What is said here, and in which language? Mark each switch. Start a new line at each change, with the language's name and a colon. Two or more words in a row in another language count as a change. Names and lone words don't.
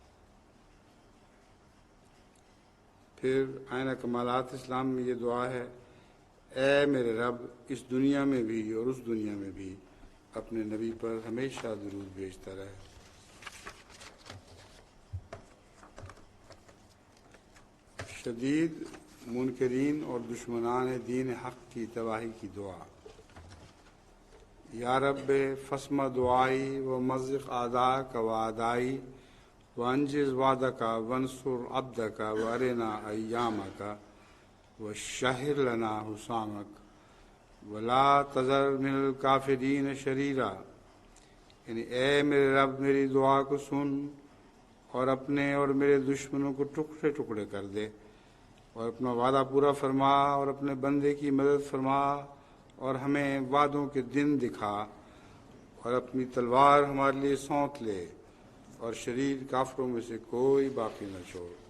Urdu: پھر آئینہ کمالات اسلام میں یہ دعا ہے، اے میرے رب، اس دنیا میں بھی اور اس دنیا میں بھی اپنے نبی پر ہمیشہ درود بھیجتا رہے۔ شدید منکرین اور دشمنان دین حق کی تباہی کی دعا۔
Arabic: یا رب، فسمع دعائی و مزق اعداءک و اعدائی وانجز وعدک وانصر عبدک وارنا ایامک وشہر لنا حسامک ولا تذر من الکافرین شریرا۔
Urdu: یعنی اے میرے رب، میری دعا کو سن اور اپنے اور میرے دشمنوں کو ٹکڑے ٹکڑے کر دے، اور اپنا وعدہ پورا فرما اور اپنے بندے کی مدد فرما اور ہمیں وعدوں کے دن دکھا، اور اپنی تلوار ہمارے لیے سونت لے اور شریر کافروں میں سے کوئی باقی نہ چھوڑ۔